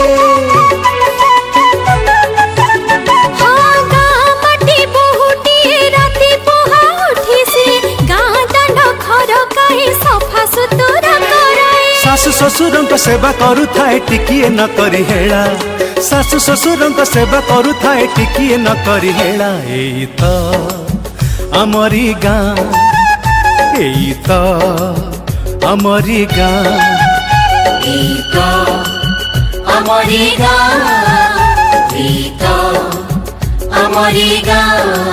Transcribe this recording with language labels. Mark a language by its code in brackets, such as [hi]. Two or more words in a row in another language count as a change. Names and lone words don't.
[or] ମାଟି ବହୁଟିଏ ରାତି ପୁହା ଉଠି ସିଏ ଗାଁ ଦାଣ୍ଡ ଖରକାଏ ସଫା ସୁତୁରା କରାଏ। ଶାଶୁ ଶ୍ୱଶୁରଙ୍କ ସେବା କରୁଥାଏ ଟିକିଏ ନ କରି ହେଳା, ଶାଶୁ ଶ୍ୱଶୁରଙ୍କ ସେବା କରୁଥାଏ ଟିକିଏ ନ କରି ହେଳା। [bn] এই তো আমারি গান, এই তো আমারি গান, এই তো আমারি গান, এই তো আমারি গান।